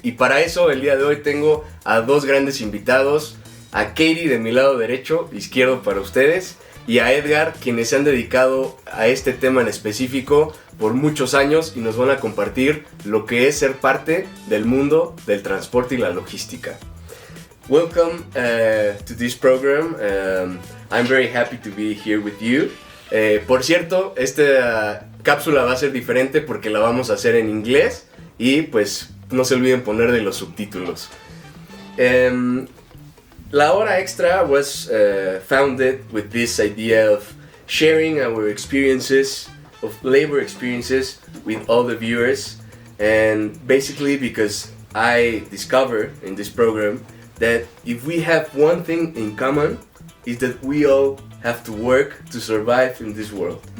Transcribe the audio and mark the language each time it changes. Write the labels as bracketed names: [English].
[Spanish] Y para eso el día de hoy tengo a dos grandes invitados, a Katie de mi lado derecho, izquierdo para ustedes, y a Edgar, quienes se han dedicado a este tema en específico por muchos años y nos van a compartir lo que es ser parte del mundo del transporte y la logística. [English] Welcome to this program. I'm very happy to be here with you. [Spanish] Por cierto, esta cápsula va a ser diferente porque la vamos a hacer en inglés y pues no se olviden poner de los subtítulos. [English] La Hora Extra was founded with this idea of sharing our experiences, of labor experiences with all the viewers, and basically because I discovered in this program that if we have one thing in common, is that we all have to work to survive in this world.